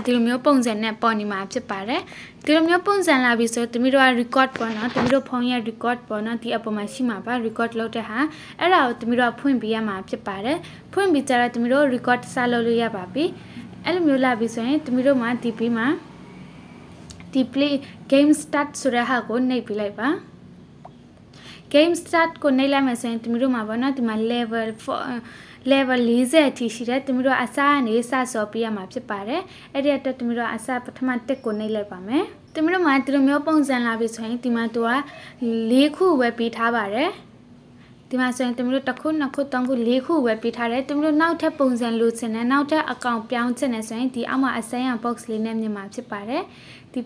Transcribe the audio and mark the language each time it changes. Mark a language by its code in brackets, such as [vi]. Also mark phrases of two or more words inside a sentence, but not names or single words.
[my] ဒီလိုမျိုးပုံစံနဲ့ပေါ်နေမှာဖြစ်ပါတယ်။ဒီလိုမျိုးပုံစံလာပြီဆိုသမီးတို့က record ပေါ့နော်သမီးတို့ဖုန်းရဲ့ record ပေါ့နော်ဒီအပေါ်မှာရှိမှာပါ record လုပ်တဲ့ဟာအဲ့ဒါကိုသမီးတို့ဖွင့်ပေးရမှာဖြစ်ပါတယ်။ဖွင့်ပြီးကြတော့သမီးတို့ record စလုပ်လို့ရပါပြီ။အဲ့လိုမျိုးလာပြီဆိုရင်သမီးတို့မှာဒီပြီးမှာဒီ [en] play game start [my] ဆိုတဲ့ဟာကိုနှိပ်ပေးလိုက်ပါ။ [en] game start [my] ကိုနှိပ်လိုက်မယ်ဆိုရင်သမီးတို့မှာပေါ့နော်ဒီမှာ level 40အထိရှိတယ်သမီးတို့အစားကနေစစော်ပေးရမှာဖြစ်ပါတယ်အဲ့ဒီအတွက်သမီးတို့အစားပထမ1ကိုနှိပ်လိုက်ပါမယ်သမီးတို့မှာဒီလိုမျိုးပုံစံလာပြီဆိုရင်ဒီမှာသူက4ခုပဲပေးထားပါတယ်ဒီမှာဆိုရင်သမီးတို့1ခု2ခု3ခု4ခုပဲပေးထားတယ်သမီးတို့နောက်ထပ်ပုံစံလိုချင်တယ်နောက်ထပ်အကောင့်ပြောင်းချင်တယ်ဆိုရင်ဒီအောက်မှာအစမ်းရ box လေးနဲ့မြင်မှာဖြစ်ပါတယ်ဒီ